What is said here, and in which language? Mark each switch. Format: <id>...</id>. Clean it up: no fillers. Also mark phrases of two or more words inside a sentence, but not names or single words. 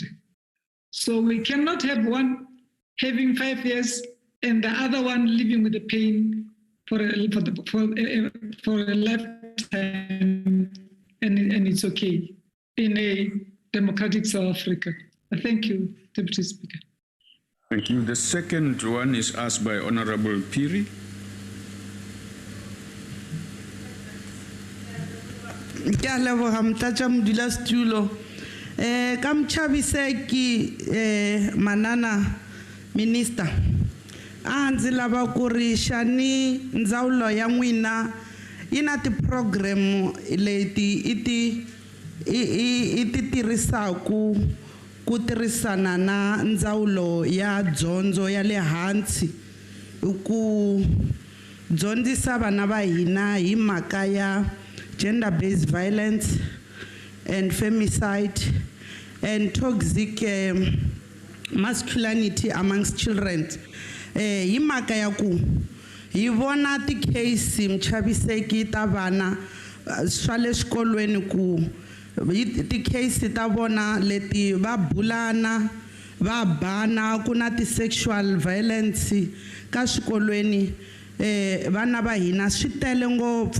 <en>So we cannot have one having 5 years and the other one living with the pain for a lifetime, and it's okay in a democratic South Africa. Thank you, Deputy Speaker. Thank you. The second one is asked by Honorable Phiri.</en> <ts>Manana Minister, ndzi lava ku ri xani ndzawulo ya n'wina yi na ti-program leti i ti tirhisaku ku tirhisana na ndzawulo ya dyondzo ya le hansi ku dyondzisa vana va hina hi mhaka ya</ts> <en>gender-based violence and femicide and toxic masculinity amongst children.</en> <ts>Hi mhaka ya ku hi vona ti-case mchaviseki ta vana swa le xikolweni ku ti-case ta vona leti va bulana va bana ku na ti-</ts> <en>sexual violence</en> <ts>ka swikolweni vana va hina swi tele ngopfu.</ts>